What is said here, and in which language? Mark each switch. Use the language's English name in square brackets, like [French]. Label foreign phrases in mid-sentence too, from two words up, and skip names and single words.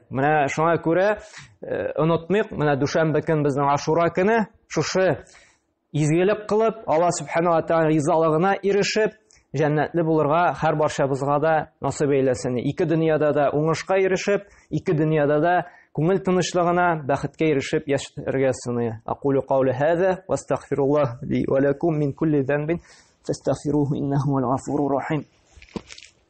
[Tatar] Менә шуңа күрә онытмыйк, менә дүшәмбе көн безнең Ашура көне, шушы изгелек кылып, Алла Субхана ва Тәгалә ризалыгына ирешеп, җәннәтле булырга һәр барчабызга да насыйп әйләсен. Ике дөньяда да уңышка ирешеп, ике дөньяда да күңел тынычлыгына, бәхеткә ирешеп яшәргә сыны. [Arabic] أقول قولي هذا وأستغفر الله لي ولكم من كل ذنب فاستغفروه إنه الغفور الرحيم.